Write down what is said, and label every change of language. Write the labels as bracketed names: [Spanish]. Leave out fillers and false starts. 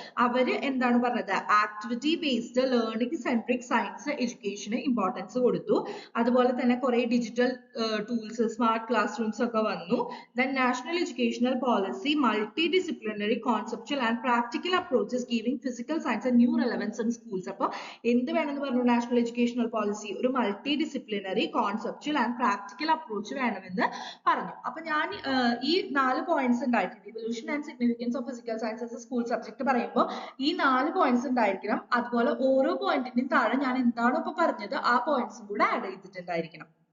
[Malayalam] അവര് എന്താണ് പറഞ്ഞത്, activity based learning centric science എഡ്യൂക്കേഷന് ഇമ്പോർട്ടൻസ് കൊടുത്തു. അതുപോലെ തന്നെ കുറെ digital tools, smart class rooms ഒക്കെ വന്നു. [English] Then national educational policy multidisciplinary, conceptual and practical approaches giving physical science a new relevance in schools. [Malayalam] അപ്പോൾ എന്ത് വേണമെന്ന് പറഞ്ഞു നാഷണൽ എഡ്യൂക്കേഷണൽ പോളിസി? ഒരു multi disciplinary, conceptual and practical approach വേണമെന്ന് പറഞ്ഞു. അപ്പൊ ഞാൻ ഈ 4 പോയിന്റ്സ് ഉണ്ടായിട്ടുണ്ട്. Evolution and significance of physical science school subject പറയുമ്പോൾ ഈ 4 പോയിന്റ്സ് ഉണ്ടായിരിക്കണം. അതുപോലെ ഓരോ പോയിന്റിന്റെയും താഴെ ഞാൻ എന്താണോ ഇപ്പൊ പറഞ്ഞത് ആ പോയിന്റ്സും കൂടെ ആഡ് ചെയ്തിട്ടുണ്ടായിരിക്കണം.